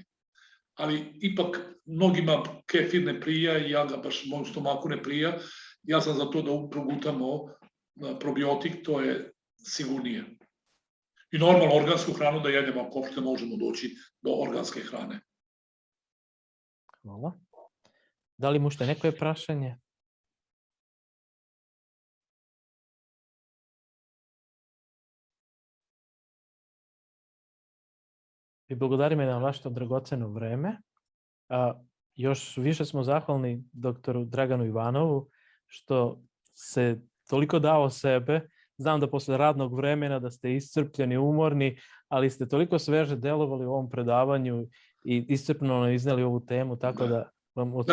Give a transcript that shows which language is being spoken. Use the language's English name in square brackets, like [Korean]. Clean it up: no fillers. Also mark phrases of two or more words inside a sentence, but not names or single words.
[Serbian] Ali ipak mnogima kefir ne prija i ja ga baš mojom stomaku ne prija. Ja sam za to da progutamo probiotik, to je sigurnije. I normalno organsku hranu da jedemo ako uopšte možemo doći do organske hrane. Hvala. [Macedonian] Дали му уште некое прашање? Ви благодариме на вашето драгоцено време. [Serbian] Još više smo zahvalni doktoru Draganu Ivanovu što se toliko dao sebe. Znam da posle radnog vremena da ste iscrpljeni, umorni, ali ste toliko sveže delovali u ovom predavanju i iscrpno nam izneli ovu temu, tako da vam od